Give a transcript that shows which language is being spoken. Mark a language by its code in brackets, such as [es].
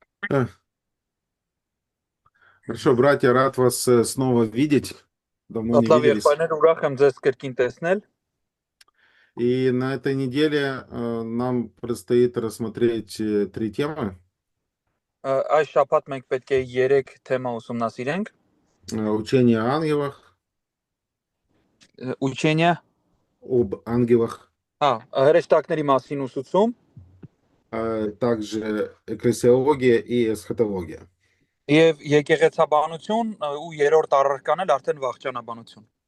[ru] Э, Хорошо, братья, рад вас снова видеть. Давно не [hy] Լավ [ru] виделись. [hy] եղբայրներ, ուրախ եմ ձեզ կրկին տեսնել։ [ru] И на этой неделе нам предстоит рассмотреть три темы. [hy] Այս շաբաթ մենք պետք է 3 թեմա ուսումնասիրենք։ [ru] Учение о ангелах, Учение, об ангелах, [hy] հրեշտակների մասին ուսուցում [ru] также экклесиология и эсхатология. [hy] եւ եկեղեցաբանություն ու երրորդ առարական էլ արդեն վախճանաբանություն։